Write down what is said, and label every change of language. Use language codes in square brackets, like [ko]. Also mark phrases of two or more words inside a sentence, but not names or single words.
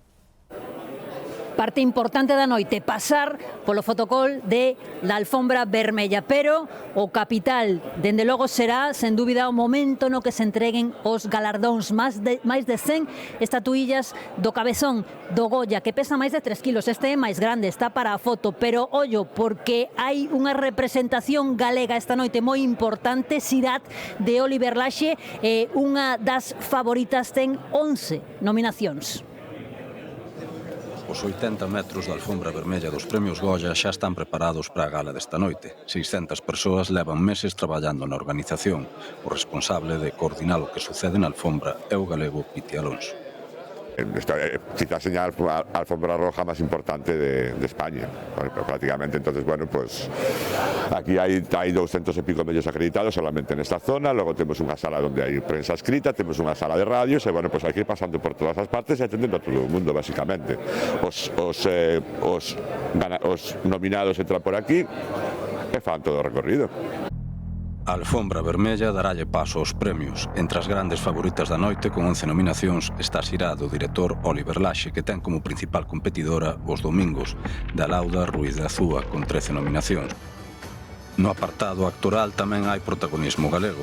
[gl] Parte importante da noite, pasar polo fotocol [es] de la [gl] alfombra vermella, pero o capital, dende logo, será, sen dúbida, o momento no que se entreguen os galardóns, máis de 100 estatuillas do cabezón do Goya, que pesa máis de 3 kilos, este é máis grande, está para a foto, pero ollo, porque hai unha representación galega esta noite moi importante, Sirat, de Oliver Laxe, unha das favoritas, ten 11 nominacións. Os 80 metros da alfombra vermella dos premios Goya xa están preparados para a gala desta noite. 600 persoas levan meses traballando na organización. O responsable de coordinar o que sucede na alfombra é o galego Piti Alonso. [es] Quizás señal la alfombra roja más importante de España, prácticamente. Entonces, bueno, pues aquí hay 200 y pico medios acreditados solamente en esta zona, luego tenemos una sala donde hay prensa escrita, tenemos una sala de radios, y bueno, pues hay que ir pasando por todas las partes y atendiendo a todo el mundo, básicamente. [gl] Os nominados entran por aquí e fan todo o recorrido. A alfombra vermella daralle paso aos premios. Entre as grandes favoritas da noite, con 11 nominacións, está Sirá, do director Oliver Laxe, que ten como principal competidora Os Domingos, da Lauda Ruiz de Azúa, con 13 nominacións. No apartado actoral tamén hai protagonismo galego.